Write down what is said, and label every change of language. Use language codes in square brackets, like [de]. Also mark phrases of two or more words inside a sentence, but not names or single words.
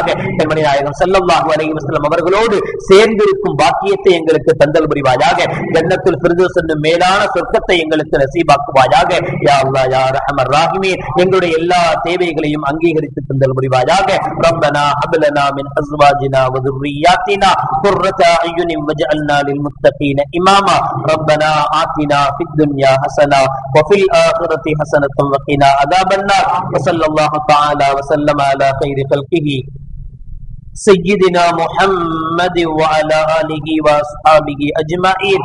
[ta] கண்மணி நாயகம் ஸல்லல்லாஹு அலைஹி வஸல்லம் அவர்களோடு சேர்ந்திருக்கும் பாக்கியத்தை எங்களுக்கு தந்தல் புரிவாயாக. ஜன்னத்துல் ஃபிர்தௌஸ் என்னும் மேலான சொர்க்கத்தை எங்களுக்கு நசீபாக்குவாயாக. [ar] يا الله يا أرحم الراحمين, [ta] எங்களுடைய எல்லா தேவைகளையும் அங்கீகரித்து தந்தல் புரிவாயாக. [ar] ربنا هب لنا من أزواجنا و ذُرِّيَّاتِنَا قُرَّةَ أَعْيُنٍ وَاجْعَلْنَا لِلْمُتَّقِينَ إِمَامًا ربنا آتنا في الدنيا حسنة وفي الآخرة حسنة وقنا عذاب النار. وصلى الله تعالى وسلم على خير خلقه سيدنا محمد وعلى آله وأصحابه أجمعين.